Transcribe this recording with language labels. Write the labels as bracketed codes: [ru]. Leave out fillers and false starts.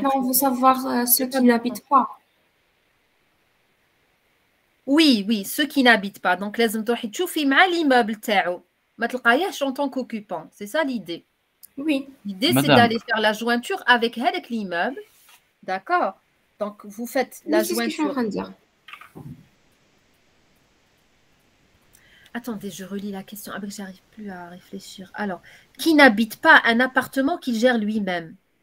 [fr] On veut savoir ceux qui n'habitent pas. Oui, ceux qui n'habitent pas. [ar] Donc, لازم تروحي تشوفي مع l'immeuble تاعو. ما تلقايهش [fr] en tant qu'occupant. C'est ça l'idée. Oui. L'idée, c'est d'aller faire la jointure avec l'immeuble. D'accord? Donc, vous faites la jointure. C'est ce que je suis en train de dire. Attendez, je relis la question. Après, j'arrive plus à réfléchir. Alors, qui n'habite pas un appartement qu'il gère lui-même?